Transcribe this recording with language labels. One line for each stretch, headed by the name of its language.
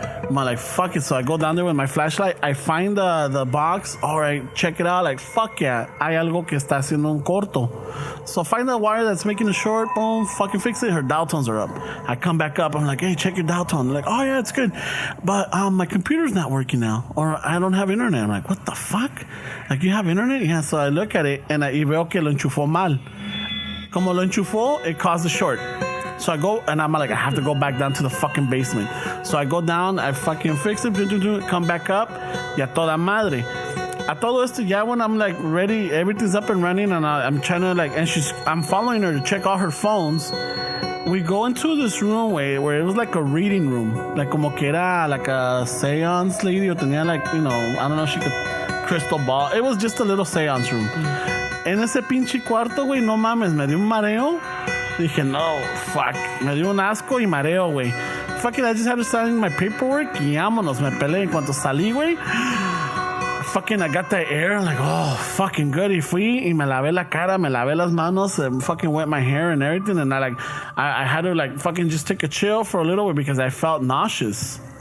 English: I'm like, fuck it. So I go down there with my flashlight. I find the box. All right, check it out. Like, fuck yeah.
Spanish: Hay algo que está haciendo un corto.
English: So find the wire that's making a short. Boom, fucking fix it. Her dial tones are up. I come back up. I'm like, hey, check your dial tone. They're like, oh yeah, it's good. But my computer's not working now. Or I don't have internet. I'm like, what the fuck? Like, you have internet? Yeah. So I look at it and
Spanish: y veo que lo enchufó
English: mal. Como lo enchufó, it caused a short. So I go, and I'm like, I have to go back down to the fucking basement. So I go down, I fucking fix it, come back up,
Spanish: y a toda madre. A todo esto, ya
English: when I'm like ready, everything's up and running, and I'm trying to like, and I'm following her to check all her phones. We go into this room where it was like a reading room, like
Spanish: como que era
English: like a seance lady, or tenía like, you know, I don't know, she could crystal ball. It was just a little seance room.
Spanish: En ese pinche cuarto, güey, no mames, me dio un mareo. Dije, no, fuck. Me dio un asco y mareo, güey.
English: Fuck it, I just had to sign my paperwork
Spanish: y vámonos. Me peleé. En cuanto salí, güey,
English: fucking I got that air. I'm like, oh, fucking good.
Spanish: Y fui y me lavé la cara, me lavé las manos,
English: and fucking wet my hair and everything. And I had to like fucking just take a chill for a little bit because I felt nauseous.